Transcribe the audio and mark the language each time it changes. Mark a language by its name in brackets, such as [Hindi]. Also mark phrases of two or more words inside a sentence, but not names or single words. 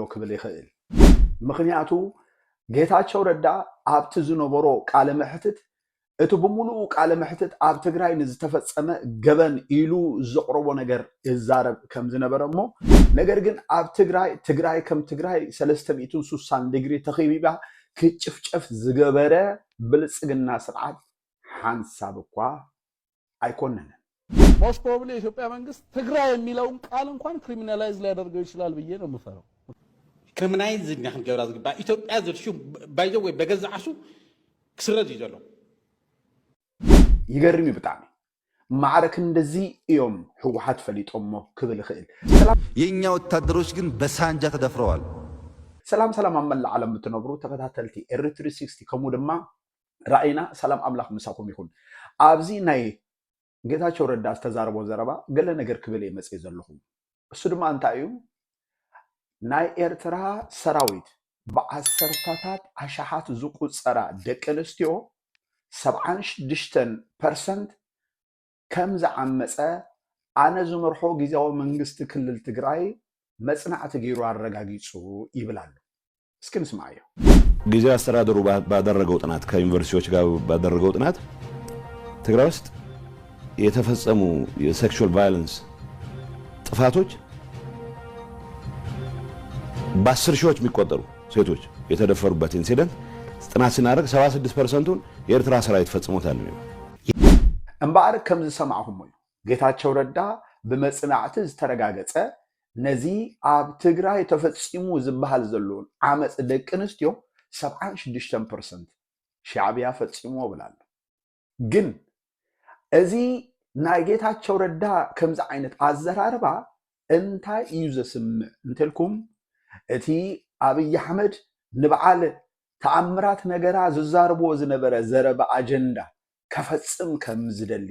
[Tigrinya] ክብል ይኽእል። ምክንያቱ ጌታቸው ረዳ ኣብቲ ዝነበሮ ቃለ መሕትት እቲ ብምሉእ ቃለ መሕትት ኣብ ትግራይ ንዝተፈጸመ ገበን ኢሉ ዘቕረቦ ነገር ይዛረብ ከም ዝነበረ እሞ ነገር ግን ኣብ ትግራይ ከም ትግራይ 360 ዲግሪ ተኸቢባ ክጭፍጨፍ ዝገበረ ብልጽግና ስርዓት ሓንሳብ እኳ አይኮነንም። [English] most probably [Amharic] የኢትዮጵያ መንግስት ትግራይ የሚለውን ቃል እንኳን ክሪሚናላይዝ ሊያደርገው ይችላል ብዬ ነው የምፈራው። ክሪሚናላይዝ ዝግናን ገብራ ዝግባ ኢትዮጵያ ዝርሹ ባይዘው ወይ በገዛዓሱ ክስረድ ይዘሎ [Tigrinya] ይገርም ብጣዕሚ ማዕረክ እንደዚህ እዮም ህወሓት ፈሊጦሞ ክብል ይኽእል። [Amharic] የኛ ወታደሮች ግን በሳንጃ ተደፍረዋል። [Tigrinya] ሰላም አመላ ዓለም የምትነብሩ ተከታተልቲ ኤርትሪ 60 ከምኡ ድማ ራእይና ሰላም አምላክ ምሳኩም ይሁን። ኣብዚ ናይ ጌታቸው ረዳ ዝተዛረቦ ዘረባ ገለ ነገር ክብል የመጽ ዘለኹም እሱ ድማ እንታይ እዩ ናይ ኤርትራ ሰራዊት በዓሰርታታት አሻሓት ዝቁፀራ ደቂ ኣንስትዮ 76% ከም ዝዓመፀ ኣነ ዝመርሖ ጊዜያዊ መንግስቲ ክልል ትግራይ መጽናዕቲ ገይሩ አረጋጊጹ ይብላሉ። እስኪ እንስማዕዮ። [Amharic] ጊዜያዊ አስተዳደሩ ባደረገው ጥናት ከዩኒቨርሲቲዎች ጋር ባደረገው ጥናት ትግራይ ውስጥ የተፈጸሙ [English] sexual violence [Amharic] ጥፋቶች በ10 ሺዎች የሚቆጠሩ ሴቶች የተደፈሩበት ኢንሲደንት ጥናት ሲናደርግ 76%ን የኤርትራ ሰራዊት ፈጽሞታል ነው። [Tigrinya] እምበኣር ከም ዝሰማዕኹም እዩ ጌታቸው ረዳ ብመጽናዕቲ ዝተረጋገጸ ነዚ ኣብ ትግራይ ተፈጺሙ ዝበሃል ዘለውን ዓመፅ ደቂ ኣንስትዮ 76% ሻዕብያ ፈጺሞ ብላሉ። ግን እዚ ናይ ጌታቸው ረዳ ከምዚ ዓይነት ኣዘራርባ እንታይ እዩ ዘስምዕ እንትልኩም እቲ ኣብይ ኣሕመድ ንበዓል ተኣምራት ነገራ ዝዛረብዎ ዝነበረ ዘረባ ኣጀንዳ ከፈጽም ከም ዝደሊ